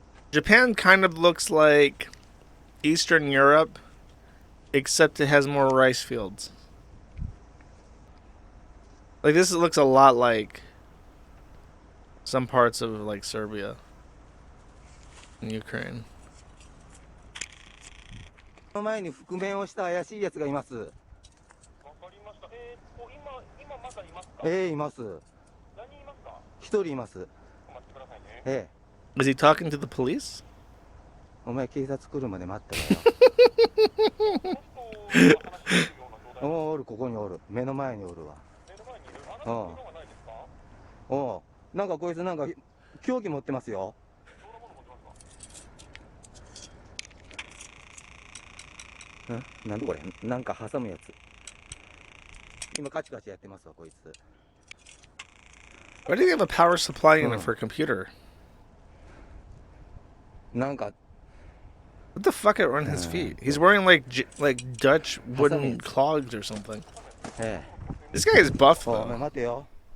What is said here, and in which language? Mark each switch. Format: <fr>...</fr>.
<en>Japan kind of looks like Eastern Europe, except it has more rice fields. Like this looks a lot like some parts of like Serbia and Ukraine.</en> <ja>の前に覆面をした怪しいやつがいます。わかりました。今まだいますか？います。何人いますか？一人います。お待ちくださいね。</ja> <en>Is he talking to the police?</en> <ja>お前警察来るまで待ってろよ。おるここにおる。目の前におるわ。目の前にいる。あなたのことがないですか？おなんかこいつなんか凶器持ってますよ。どんなもの持ってますか？なんだこれなんか挟むやつ今カチカチやってますわこいつ</ja> <en>Why do you have a power supply unit for a computer?</en> <ja>なんか</ja> <en>What the fuck are on his feet? He's wearing like Dutch wooden clogs or something. This guy is buff though.</en> <ja>待てよ</ja>